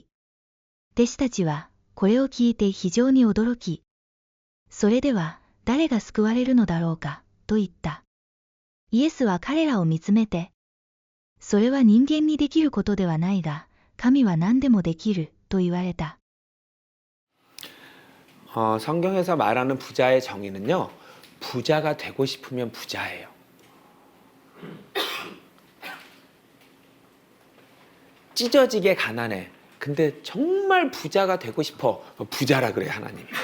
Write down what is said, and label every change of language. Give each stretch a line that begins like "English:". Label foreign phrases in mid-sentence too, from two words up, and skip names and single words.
Japanese: 弟子たちは、これを聞いて非常に驚き、それでは、誰が救われるのだろうか、と言った。イエスは彼らを見つめて、それは人間にできることではないが、神は何でもできる、と言われた。
Korean: 성경에서 말하는 부자의 정의는요. 부자가 되고 싶으면 부자예요. 찢어지게 가난해. 근데 정말 부자가 되고 싶어. 부자라 그래요, 하나님이.